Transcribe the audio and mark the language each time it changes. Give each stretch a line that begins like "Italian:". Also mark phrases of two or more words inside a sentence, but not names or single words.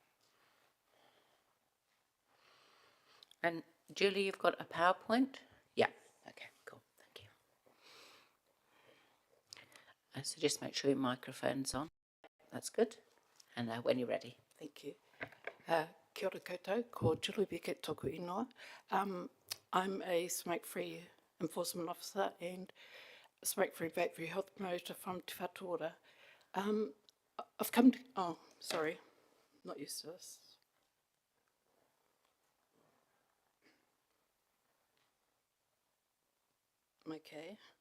English: And Julie, you've got a PowerPoint? Yeah, okay, cool, thank you. So just make sure your microphone's on. That's good. And when you're ready. Thank you.
Māori: Kia ora koutou, ko Julie Beckett toku ingoa.
English: I'm a smoke-free enforcement officer and a smoke-free vape-free health promoter from Te Whatu Ora. I've come to, oh, sorry, not used to this. Okay.